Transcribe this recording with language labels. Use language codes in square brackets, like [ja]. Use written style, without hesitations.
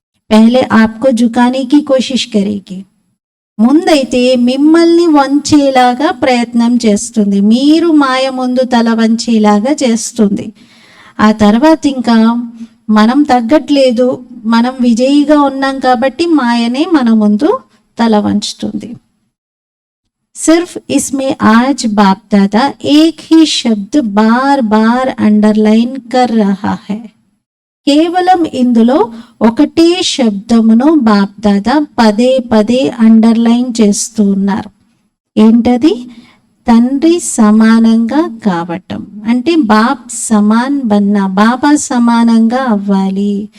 [hi] పహలే ఆప్కో జుకానే కి కోషిష్ కరేగి, [te] ముందైతే మిమ్మల్ని వంచేలాగా ప్రయత్నం చేస్తుంది, మీరు మాయ ముందు తల వంచేలాగా చేస్తుంది. ఆ తర్వాత ఇంకా మనం తగ్గట్లేదు, మనం విజయిగా ఉన్నాం కాబట్టి మాయనే మన ముందు తల వంచుతుంది. [hi] सिर्फ इसमें आज बाप दादा एक ही शब्द बार बार अंडरलाइन कर रहा है. [te] కేవలం ఇందులో ఒకటే శబ్దమును బాప్ దాదా పదే పదే అండర్లైన్ చేస్తూ ఉన్నారు. ఏంటది? తండ్రి సమానంగా కావటం. అంటే [hi] బాప్ సమాన్ బన్నా, [te] బాబా సమానంగా అవ్వాలి.